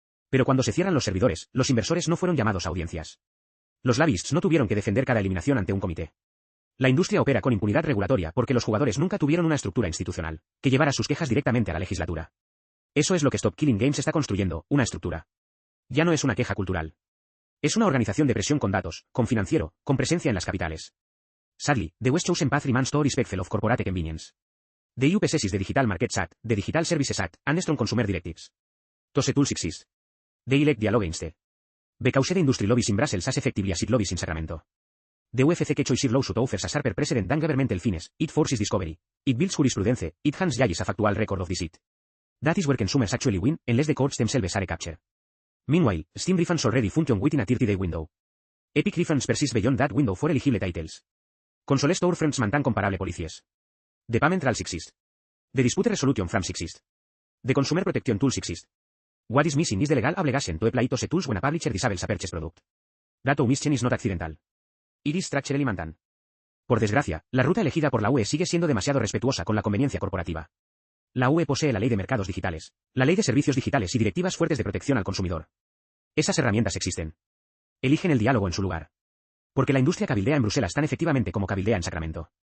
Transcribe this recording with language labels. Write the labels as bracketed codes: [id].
[es] Pero cuando se cierran los servidores, los inversores no fueron llamados a audiencias. Los lobbyists no tuvieron que defender cada eliminación ante un comité. La industria opera con impunidad regulatoria porque los jugadores nunca tuvieron una estructura institucional que llevara sus quejas directamente a la legislatura. Eso es lo que Stop Killing Games está construyendo, una estructura. Ya no es una queja cultural. Es una organización de presión con datos, con financiero, con presencia en las capitales. [en] Sadly, the West chosen path remains too respectful of corporate convenience. The EU possesses the Digital Markets Act, the Digital Services Act, and strong consumer directives. Those tools exist. They elect dialogue instead. Because the industry lobbies in Brussels as effectively as it lobbies in Sacramento. The UFC que choice lawsuit offers a sharper precedent than governmental fines, it forces discovery. It builds jurisprudence, it hands judges a factual record of this it. That is where consumers actually win, unless the courts themselves are captured. Meanwhile, Steam refunds already function within a 30-day window. Epic refunds persist beyond that window for eligible titles. Console storefronts maintain comparable policies. The payment trails exist. The dispute resolution frames exist. The consumer protection tools exist. What is missing is the legal obligation to apply those tools when a publisher disables a purchase product. That omission is not accidental. It is structurally maintained. [es] Por desgracia, la ruta elegida por la UE sigue siendo demasiado respetuosa con la conveniencia corporativa. La UE posee la Ley de Mercados Digitales, la Ley de Servicios Digitales y directivas fuertes de protección al consumidor. Esas herramientas existen. Eligen el diálogo en su lugar. Porque la industria cabildea en Bruselas tan efectivamente como cabildea en Sacramento.